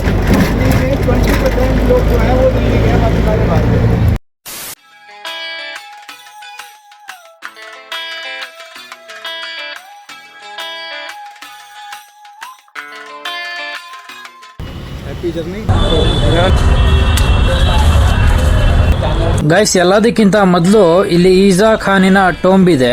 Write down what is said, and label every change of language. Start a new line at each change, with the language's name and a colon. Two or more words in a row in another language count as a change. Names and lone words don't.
Hindi: दिल्ली के 20% लोग जो हैं वो दिल्ली के हैं, बाकी सारे बाहर के हैं।
English: Happy journey.
Kannada: ಗೈಸ್, ಎಲ್ಲದಕ್ಕಿಂತ ಮೊದಲು ಇಲ್ಲಿ ಈಜಾ ಖಾನಿನ ಟೋಂಬ್ ಇದೆ.